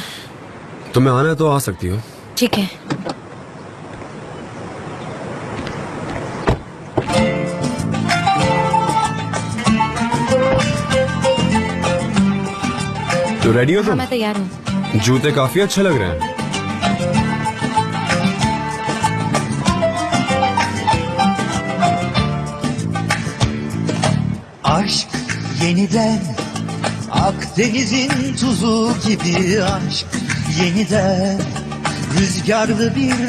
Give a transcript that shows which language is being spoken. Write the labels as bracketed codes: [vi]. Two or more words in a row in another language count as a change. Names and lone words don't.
[hi] तुम्हें आना है तो आ सकती हो। ठीक है। तो रेडी हो हाँ, तुम? मैं तैयार हूँ। जूते काफी अच्छे लग रहे हैं। [tr] Aşk yeniden Akdeniz'in tuzu gibi aşk yeniden Rüzgarlı bir